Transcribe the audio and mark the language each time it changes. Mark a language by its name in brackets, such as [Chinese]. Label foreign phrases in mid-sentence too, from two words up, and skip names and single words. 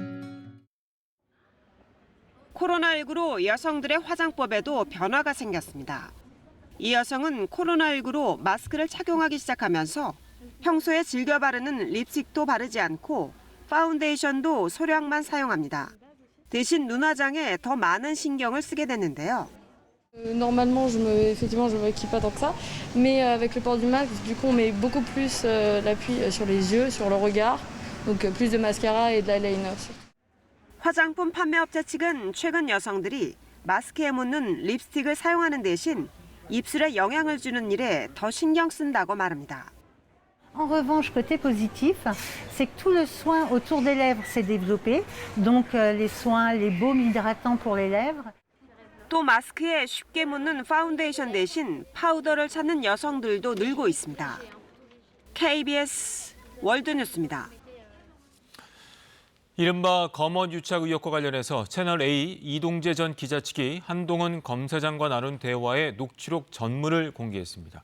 [Korean] 코로나19로 여성들의 화장법에도 변화가 생겼습니다. 이 여성은 코로나19로 마스크를 착용하기 시작하면서 평소에 즐겨 바르는 립스틱도 바르지 않고 파운데이션도 소량만 사용합니다. 대신 눈화장에 더 많은 신경을 쓰게 됐는데요. [French] Normalement, effectivement, je me maquille pas tant que ça, mais avec le port du masque, du coup, on met beaucoup plus l'appui sur les yeux, sur le regard, donc plus de mascara et de l'eyeliner. [Korean] 화장품 판매업체 측은 최근 여성들이 마스크에 묻는 립스틱을 사용하는 대신 입술에 영향을 주는 일에 더 신경 쓴다고 말합니다. [French] En revanche, côté positif, c'est que tout le soin autour des lèvres s'est développé, donc les soins, les baumes hydratants pour les lèvres. [Korean] 또 마스크에 쉽게 묻는 파운데이션 대신 파우더를 찾는 여성들도 늘고 있습니다. KBS 월드뉴스입니다. 이른바 검언 유착 의혹과 관련해서 채널A 이동재 전 기자 측이 한동훈 검사장과 나눈 대화의 녹취록 전문을 공개했습니다.